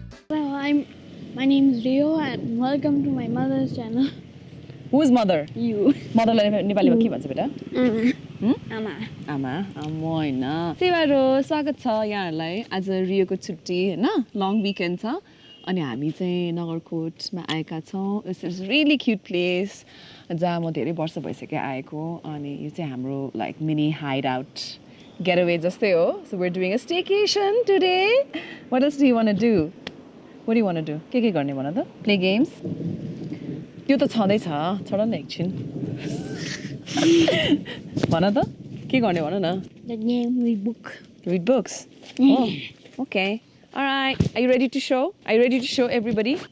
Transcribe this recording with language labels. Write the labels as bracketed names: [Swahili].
[English] My name is Rio and welcome to my mother's channel. Who is mother? You. [Nepali] Mother लाई नेपालीमा के भन्छ बेटा? Ama. आमा आमा हैन सेवारो स्वागत छ यहाँहरुलाई आज रियोको छुट्टी हैन लङ विकेन्ड छ अनि हामी चाहिँ नगरकोटमा आएका छौं [English] this is really cute place [Nepali] जहाँ म धेरै वर्ष भइसक्यो आएको अनि यो चाहिँ हाम्रो like mini hide out getaway जस्तै हो [English] so we're doing a staycation today what else do you want to do what do you want to do [Nepali] के गर्ने भन त play games त्यो त छँदै छ छोड न एकछिन भन त के गर्ने भन न [English] The game we book. read books oh okay all right are you ready to show everybody